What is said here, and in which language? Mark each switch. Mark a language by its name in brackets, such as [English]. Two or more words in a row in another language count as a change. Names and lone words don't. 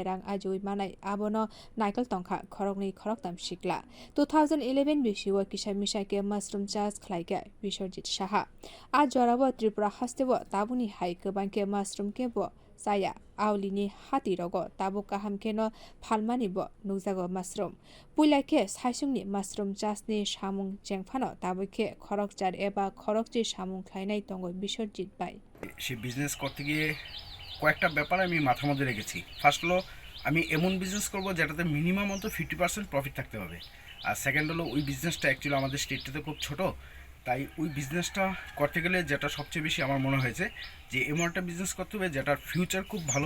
[Kok Borok] rang ajui manai abono naikil tongkha khorokni khoroktam sikla 2011 bisio kisa misake mushroom chash khwlaiga Bisawjit saha a jorabo Tripura hastebo tabuni hai kobangke mushroom kebo saya aulini hati rogo tabu kaham keno phunok bo nukjago mushroom puilake saisungni mushroom chasni samung chengphano tabuke khorok char eba khorokchi samung khlainai tongo Bisawjit bai [Bangla] সে বিজনেস করতে গিয়ে কয়েকটা ব্যাপার আমি মাথার মধ্যে রেখেছি। ফার্স্ট হলো আমি এমন বিজনেস করব যেটাতে মিনিমাম অন্তত 50% প্রফিট থাকতে হবে। আর সেকেন্ড হলো ওই বিজনেসটা অ্যাকচুয়ালি আমাদের স্টেটটাতে খুব ছোট, তাই ওই বিজনেসটা করতে গেলে যেটা সবচেয়ে বেশি আমার মনে হয়েছে যে এমন একটা বিজনেস করতে হবে যেটার ফিউচার খুব ভালো।